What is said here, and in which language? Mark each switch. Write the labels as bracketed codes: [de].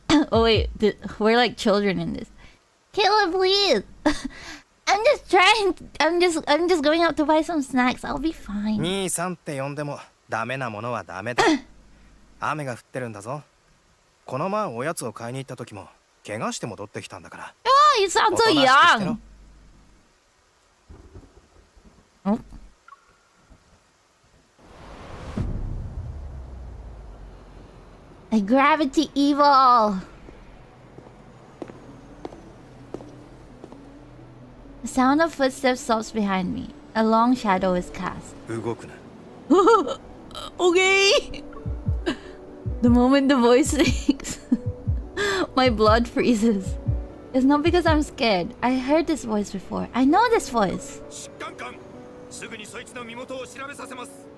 [en] Oh wait, we're like children in this. Caleb, please! I'm just trying... I'm just going out to buy some snacks. I'll be fine. [ja] 兄さんって呼んでもダメなものはダメだ。雨が降ってるんだぞ。この前おやつを買いに行った時も怪我して戻ってきたんだから。 [en] Oh, you sound so young! Oh. A gravity evil! The sound of footsteps stops behind me. A long shadow is cast. [ja] 動くな。 [en] Okay! The moment the voice speaks, my blood freezes. It's not because I'm scared. I heard this voice before. I know this voice. [ja] 疾患官、すぐにそいつの身元を調べさせます。